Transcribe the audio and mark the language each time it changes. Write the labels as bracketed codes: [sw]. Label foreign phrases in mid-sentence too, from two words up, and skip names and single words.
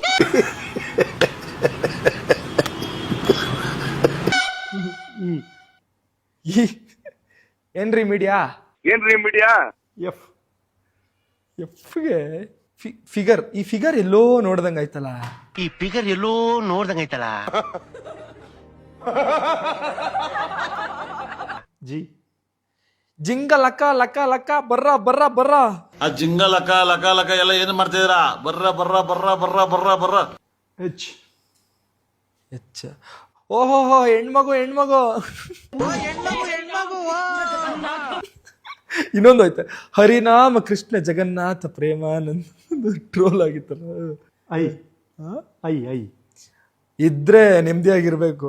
[kn] ಏನ್ರಿ ಮೀಡಿಯಾ? ಏನ್ರಿ ಮೀಡಿಯಾ? ಎಫ್ ಎಫ್ಗೆ ಫಿಗರ್. ಈ ಫಿಗರ್ ಎಲ್ಲೋ ನೋಡ್ದಂಗ ಆಯ್ತಲ್ಲ. ಈ ಫಿಗರ್ ಎಲ್ಲೋ ನೋಡ್ದಂಗೈತಲ್ಲ. ಜಿ ಜಿಂಗ ಲಕ್ಕ ಲಕ್ಕ ಲಕ್ಕ ಬರ್ರ ಬರ್ರ ಬರ್ರ. ಆ ಜಿಂಗ ಲಕ ಲಕ ಲಕ ಎಲ್ಲ ಏನ್ ಮಾಡ್ತಿದ್ದೀರಾ? ಬರ್ರ ಬರ್ರ ಬರ್ರ ಬರ್ರ ಬರ್ರ ಬರ್ರ. ಎಚ್ ಎಚ್ಚ. ಓಹೋ ಹೆಣ್ಮಗು ಹೆಣ್ಮಗು. ಇನ್ನೊಂದು ಆಯ್ತು, ಹರಿನಾಮ ಕೃಷ್ಣ ಜಗನ್ನಾಥ ಪ್ರೇಮಾನಂದ. ಟ್ರೋಲ್ ಆಗಿತ್ತಲ್ಲ. ಐ ಐ ಐ ಇದ್ರೆ ನೆಮ್ಮದಿಯಾಗಿರ್ಬೇಕು.